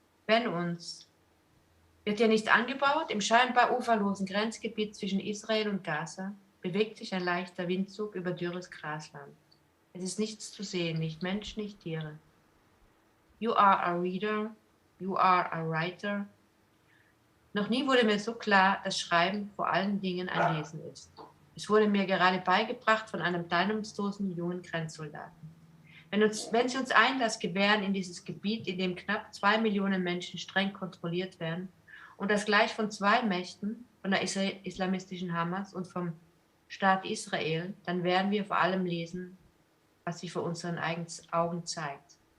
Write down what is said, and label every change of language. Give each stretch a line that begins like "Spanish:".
German: Wenn uns, wird ja nicht angebaut, im scheinbar uferlosen Grenzgebiet zwischen Israel und Gaza bewegt sich ein leichter Windzug über dürres Grasland. Es ist nichts zu sehen, nicht Mensch, nicht Tiere.
English: You are a reader, you are a writer.
German: Noch nie wurde mir so klar, dass Schreiben vor allen Dingen ein Lesen ist. Es wurde mir gerade beigebracht von einem teilnahmslosen jungen Grenzsoldaten. Wenn sie uns Einlass gewähren in dieses Gebiet, in dem knapp 2 Millionen Menschen streng kontrolliert werden und das gleich von zwei Mächten, von der islamistischen Hamas und vom Staat Israel, dann werden wir vor allem lesen, was sich vor unseren Augen zeigt.